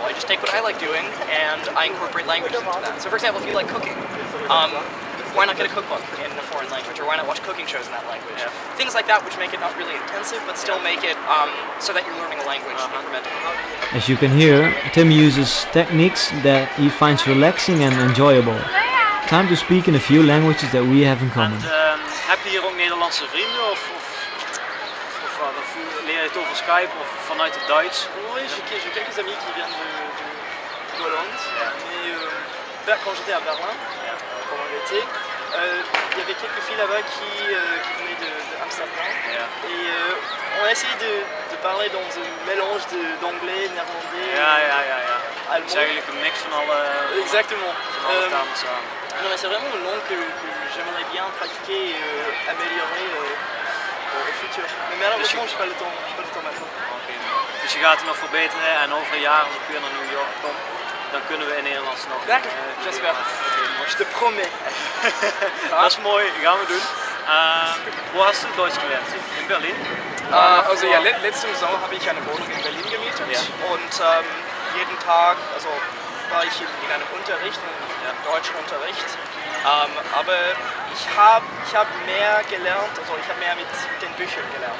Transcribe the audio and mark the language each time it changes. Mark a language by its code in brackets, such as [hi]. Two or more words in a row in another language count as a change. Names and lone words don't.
[en] I just take what I like doing and I incorporate languages into that. So for example, if you like cooking, why not get a cookbook in a foreign language, or why not watch cooking shows in that language? Things like that which make it not really intensive, but still make it so that you're learning a language incrementally. As you can hear, Tim uses techniques that he finds relaxing and enjoyable. Time to speak in a few languages that we have in common. [nl] Heb je hier ook Nederlandse vrienden of leer je het over Skype of vanuit het Duits? [fr] Oui, j'ai quelques amis qui viennent de Hollande. Et quand j'étais à Berlin, pendant l'été, il y avait quelques filles là-bas qui venaient d'Amsterdam. Et on a essayé de parler dans un mélange d'anglais, néerlandais, allemand. [nl] C'est eigenlijk een mix van alle. [fr] Exactement. [nl] Van alle talen samen. [fr] Non, mais c'est vraiment une langue que j'aimerais bien pratiquer et améliorer au futur. Mais malheureusement, j'ai pas le temps. [nl] door met me. Oké. Dus je gaat het nog verbeteren en over een jaar als ik weer naar New York kom, dan kunnen we in Nederlands nog... Lekker, [fr] j'espère. Je te promets. [nl] Dat is mooi, dat gaan we doen. [de] Wo hast du Deutsch gelernt? In Berlin? Also ja, letzten Sommer habe ich eine Wohnung in Berlin gemietet und jeden Tag, also war ich in einem Unterricht, in deutschen Unterricht, aber ich hab mehr gelernt, also ich habe mehr mit den Büchern gelernt.